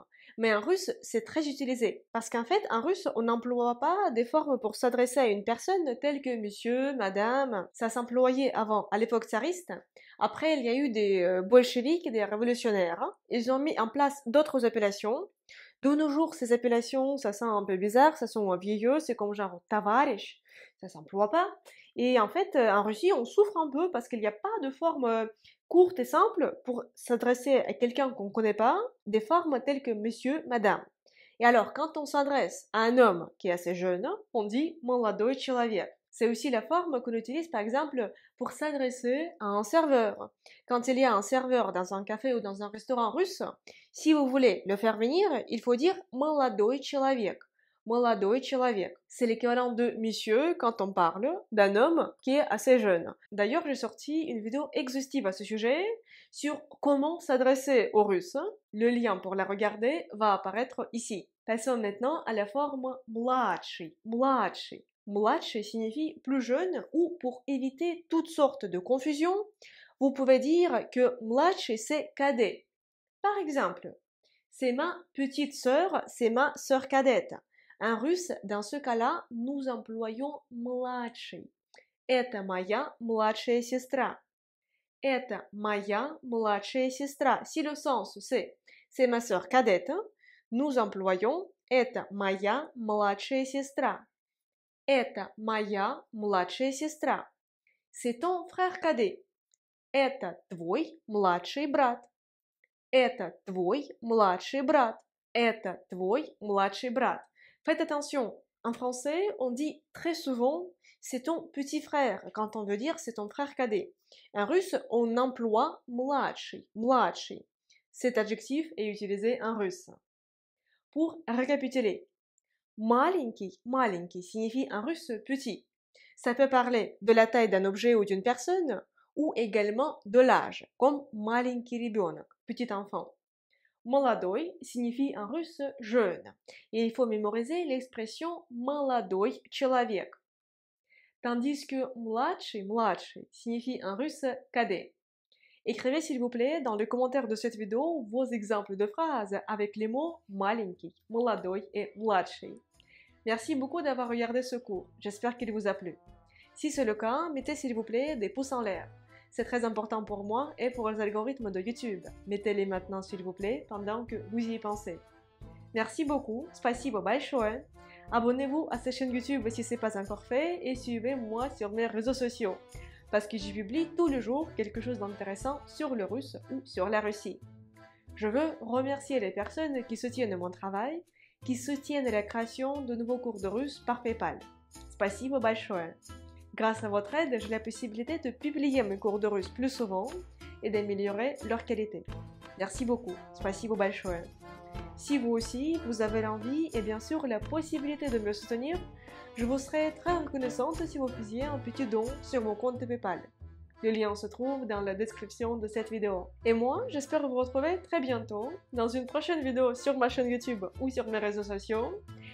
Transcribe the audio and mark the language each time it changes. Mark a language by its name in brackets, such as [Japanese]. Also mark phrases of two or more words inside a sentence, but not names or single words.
[French] Mais en russe, c'est très utilisé. Parce qu'en fait, en russe, on n'emploie pas des formes pour s'adresser à une personne telles que monsieur, madame. Ça s'employait avant, à l'époque tsariste. Après, il y a eu des bolcheviks et des révolutionnaires. Ils ont mis en place d'autres appellations. De nos jours, ces appellations, ça sent un peu bizarre, ça sent vieilleux, c'est comme genre tavarish, ça s'emploie pas. Et en fait, en Russie, on souffre un peu parce qu'il n'y a pas de forme courte et simple pour s'adresser à quelqu'un qu'on ne connaît pas, des formes telles que monsieur, madame. Et alors, quand on s'adresse à un homme qui est assez jeune, on dit [Russian] молодой человек. [French] C'est aussi la forme qu'on utilise par exemple pour s'adresser à un serveur. Quand il y a un serveur dans un café ou dans un restaurant russe, si vous voulez le faire venir, il faut dire [Russian] молодой человек. Молодой человек. [French] C'est l'équivalent de monsieur quand on parle d'un homme qui est assez jeune. D'ailleurs, j'ai sorti une vidéo exhaustive à ce sujet sur comment s'adresser aux Russes. Le lien pour la regarder va apparaître ici. Passons maintenant à la forme младший. Младший. Mладший signifie plus jeune ou pour éviter toutes sortes de confusions, vous pouvez dire que mладший c'est cadet. Par exemple, c'est ma petite sœur, c'est ma sœur cadette. En russe, dans ce cas-là, nous employons младший. [Russian] Это моя младшая сестра. Это моя младшая сестра. [French] Si le sens c'est ma sœur cadette, nous employons [Russian] это моя младшая сестра. Это моя младшая сестра. [French] C'est ton frère cadet. [Russian] Это твой младший брат. Это твой младший брат. Это твой младший брат. [French] Faites attention, en français, on dit très souvent c'est ton petit frère quand on veut dire c'est ton frère cadet. En russe, on emploie [Russian] младший, младший. [French] Cet adjectif est utilisé en russe. Pour récapituler, [Russian] маленький, маленький [French] signifie en russe petit. Ça peut parler de la taille d'un objet ou d'une personne, ou également de l'âge, comme [Russian] маленький ребенок, [French] petit enfant. Молодой signifie en russe jeune, et il faut mémoriser l'expression [Russian] молодой человек. [French] Tandis que младший signifie en russe cadet. Écrivez s'il vous plaît dans les commentaires de cette vidéo vos exemples de phrases avec les mots [Russian] маленький, молодой [French] et младший. Merci beaucoup d'avoir regardé ce cours, j'espère qu'il vous a plu. Si c'est le cas, mettez s'il vous plaît des pouces en l'air. C'est très important pour moi et pour les algorithmes de YouTube. Mettez-les maintenant s'il vous plaît pendant que vous y pensez. Merci beaucoup, [Russian] спасибо большое. [French] Abonnez-vous à cette chaîne YouTube si ce n'est pas encore fait et suivez-moi sur mes réseaux sociaux parce que j'y publie tous les jours quelque chose d'intéressant sur le russe ou sur la Russie. Je veux remercier les personnes qui soutiennent mon travail, qui soutiennent la création de nouveaux cours de russe par PayPal. [Russian] Спасибо большое. [French] Grâce à votre aide, j'ai la possibilité de publier mes cours de russe plus souvent et d'améliorer leur qualité. Merci beaucoup. [Russian] Спасибо большое. [French] Si vous aussi, vous avez l'envie et bien sûr la possibilité de me soutenir, je vous serais très reconnaissante si vous faisiez un petit don sur mon compte PayPal. Le lien se trouve dans la description de cette vidéo. Et moi, j'espère vous retrouver très bientôt dans une prochaine vidéo sur ma chaîne YouTube ou sur mes réseaux sociaux.